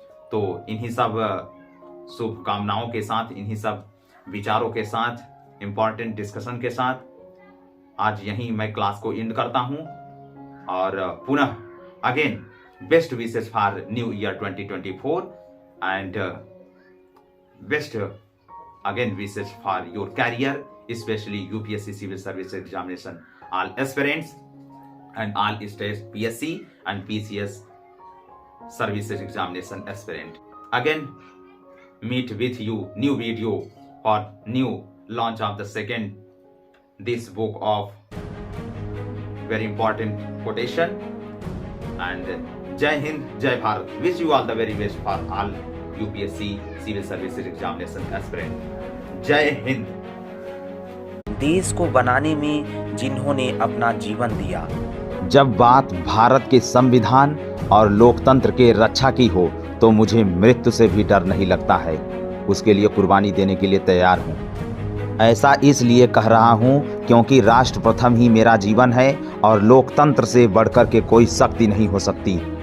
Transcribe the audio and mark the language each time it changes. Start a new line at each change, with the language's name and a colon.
Hindi: तो इन्हीं सब शुभकामनाओं के साथ, इन्हीं सब विचारों के साथ, इंपॉर्टेंट डिस्कशन के साथ आज यहीं मैं क्लास को एंड करता हूं, और पुनः
English: Again best wishes for new year 2024 and best again wishes for your career, especially UPSC Civil Service Examination, all aspirants and all state PSC and PCS Services Examination aspirant. Again, meet with you new video for new launch of the second this book of very important quotation. And
Hindi: Jai Hind, Jai Bharat.
English: Wish you all the very best for all UPSC Civil Services Examination aspirant.
Hindi: Jai Hind. देश को बनाने में जिन्होंने अपना जीवन दिया। जब बात भारत के संविधान और लोकतंत्र के रक्षा की हो तो मुझे मृत्यु से भी डर नहीं लगता है। उसके लिए कुर्बानी देने के लिए तैयार हूँ। ऐसा इसलिए कह रहा हूँ क्योंकि राष्ट्र प्रथम ही मेरा जीवन है और लोकतंत्र से बढ़कर के कोई शक्ति नहीं हो सकती।